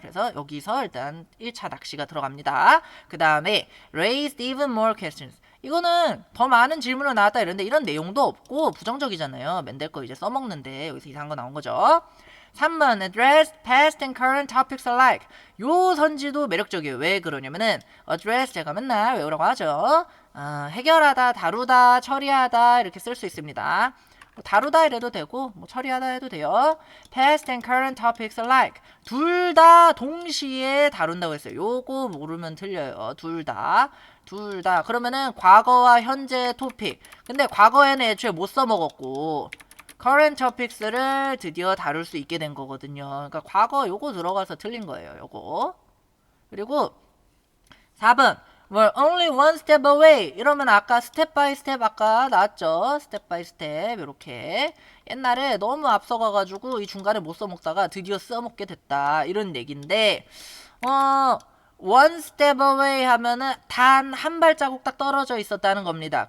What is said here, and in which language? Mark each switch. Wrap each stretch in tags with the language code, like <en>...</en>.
<ko>그래서 여기서 일단 1차 낚시가 들어갑니다. 그 다음에</ko> <en>raised even more questions.</en> <ko>이거는 더 많은 질문을 나왔다 이런데 이런 내용도 없고 부정적이잖아요. 멘델 거 이제 써먹는데 여기서 이상한 거 나온 거죠.</ko> <en>3번 address past and current topics alike.</en> <ko>요 선지도 매력적이에요. 왜 그러냐면은 address 제가 맨날 외우라고 하죠. 해결하다, 다루다, 처리하다 이렇게 쓸 수 있습니다. 뭐 다루다 이래도 되고 뭐 처리하다 해도 돼요.</ko> <en>Past and current topics alike.</en> <ko>둘 다 동시에 다룬다고 했어요. 요거 모르면 틀려요. 둘 다. 그러면은 과거와 현재 토픽. 근데 과거에는 애초에 못 써먹었고</ko> <en>current topics</en> <ko>를 드디어 다룰 수 있게 된 거거든요. 그러니까 과거 요거 들어가서 틀린 거예요. 요거. 그리고 4번</ko> <en>We're only one step away.</en> <ko>이러면 아까</ko> <en>step by step</en> <ko>아까 나왔죠. step by step 이렇게 옛날에 너무 앞서가가지고 이 중간에 못 써먹다가 드디어 써먹게 됐다 이런 얘기인데</ko> <en>one step away</en> <ko>하면은 단 한 발자국 딱 떨어져 있었다는 겁니다.</ko>